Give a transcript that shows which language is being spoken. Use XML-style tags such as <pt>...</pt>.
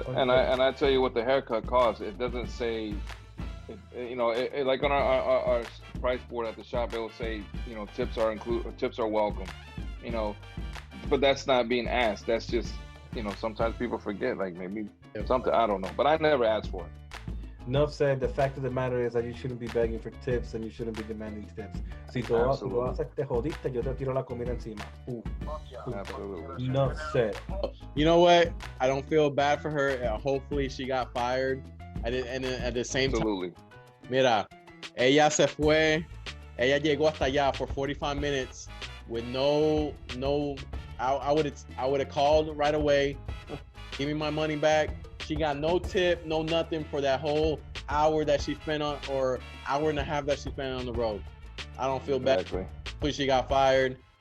<en>and I tell you what the haircut costs. It doesn't say, like on our price board at the shop, it will say, tips are welcome. But that's not being asked. That's just, sometimes people forget, like maybe something, I don't know. But I never asked for it. Enough said. The fact of the matter is that you shouldn't be begging for tips and you shouldn't be demanding tips.</en> <es>Si tú haces te jodiste, yo te tiro la comida encima.</es> <en>Absolutely. Enough said. You know what? I don't feel bad for her. Hopefully she got fired. And at the same time,</en> <es>mira, ella se fue. Ella llegó hasta allá</es> <en>for 45 minutes with no. I would have called right away. Give me my money back. She got no tip, no nothing for that whole hour that she spent on, or hour and a half that she spent on the road. I don't feel bad. Hopefully she got fired.</en>